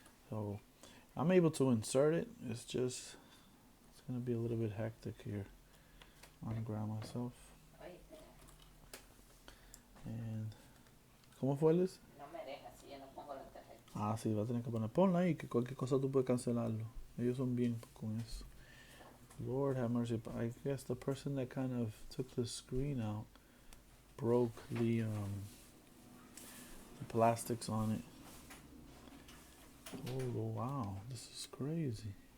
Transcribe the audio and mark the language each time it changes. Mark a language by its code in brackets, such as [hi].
[en] So I'm able to insert it. It's gonna be a little bit hectic here. Unground myself. And [es] ¿Cómo fue, Liz? No me deja si yo no pongo la tarjeta. Ah, sí, va a tener que poner. Ponla ahí, que cualquier cosa tú puedes cancelarlo. Ellos son bien con eso. [en] Lord have mercy. I guess the person that kind of took the screen out broke the plastics on it. Oh, wow. This is crazy.